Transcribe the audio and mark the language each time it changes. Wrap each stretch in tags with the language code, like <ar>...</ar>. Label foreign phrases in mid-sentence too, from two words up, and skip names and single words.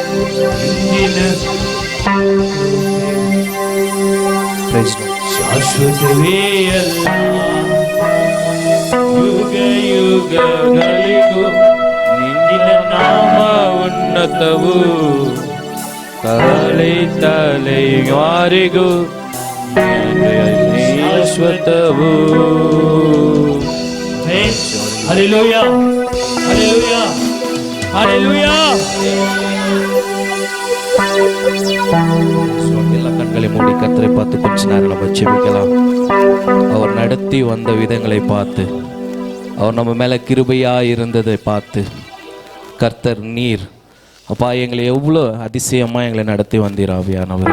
<kn>ಶಾಶ್ವತವೇ ಅಲ್ಲ ಯುಗ ಯುಗಗಳಿಗೂ ನಿನ್ನ ನಾಮ ಉನ್ನತವು ತಲೆ ತಲೆಯಾರಿಗೂ ಶಾಶ್ವತವು.</kn> <en>Hallelujah, hallelujah, hallelujah.</en> <ta>எல்லா கண்களை மூடி கர்த்தரை பார்த்து கொஞ்ச நேரம் நம்ம ஜெபிக்கலாம். அவர் நடத்தி வந்த விதங்களை பார்த்து, அவர் நம்ம மேல கிருபையா இருந்ததை பார்த்து, கர்த்தர் நீர் அப்பா எங்களை எவ்வளோ அதிசயமா எங்களை நடத்தி வந்தீர் ஆவியானவர்.</ta>